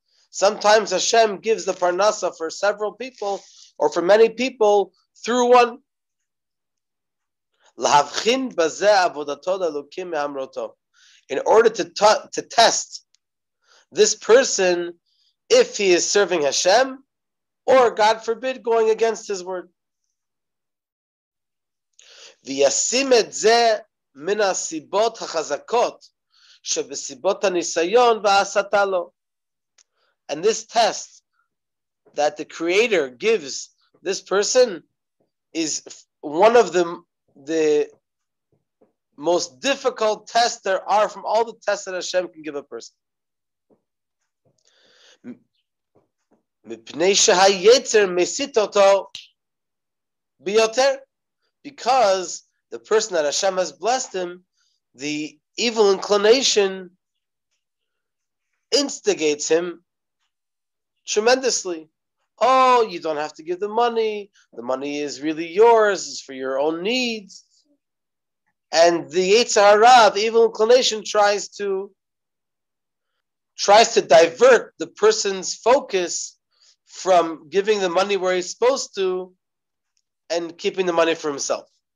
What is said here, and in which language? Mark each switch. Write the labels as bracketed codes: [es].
[en] Sometimes Hashem gives the parnasa for several people or for many people through one. [he] Lahavchin bazeh avodato le'elokim me'amroto. [en] In order to test this person if he is serving Hashem or, God forbid, going against His word. [he] וישים את זה מן הסיבות החזקות שבסיבות הניסיון וההסתה לו. [en] And this test that the Creator gives this person is one of the most difficult tests there are from all the tests that Hashem can give a person. [he] מפני שהיצר מסית אותו ביותר. [en] Because the person that Hashem has blessed him, the evil inclination instigates him tremendously. Oh, you don't have to give the money. The money is really yours. It's for your own needs. And the Yetzer Hara, the evil inclination, tries to divert the person's focus from giving the money where he's supposed to and keeping the money for himself.